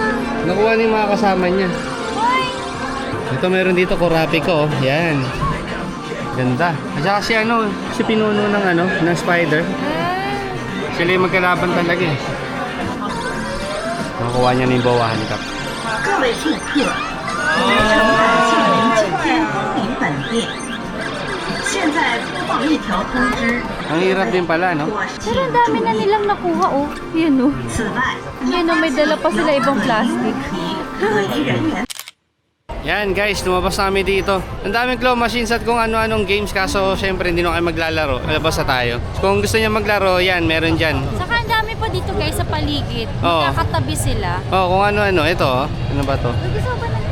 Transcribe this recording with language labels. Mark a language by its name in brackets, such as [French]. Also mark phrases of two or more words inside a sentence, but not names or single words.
[Filipino] Nakuha ni mga kasama niya. Hoy! Ito meron dito, Kurapiko oh. Yan. Ganda. At saka si pinuno ng spider. Sila yung magkalaban talaga eh. Nakuha niya na yung bawahan cup. [Chinese] 各位顾客，我们诚恳欢迎酒店光临本店。现在播报一条通知， [Filipino] Ang hirap din pala, no? [Chinese] 我是 [Filipino] Pero ang dami na nilang nakuha, oh. Yan, oh. [Chinese] 此外， [Filipino] Yan, oh. May dala pa sila ibang plastic. [Chinese] 可疑人员 [Filipino] Yan guys, lumabas na kami dito. Ang daming [English] claw machines [Filipino] at kung ano-anong games kaso syempre hindi na kayo maglalaro. Labas na tayo. Kung gusto niya maglaro, yan, meron dyan. Saka ang dami pa dito, guys, sa paligid. Oo. Magkakatabi sila. Oh, kung ano-ano. Ito, oh. Ano ba to? Gusto ba ng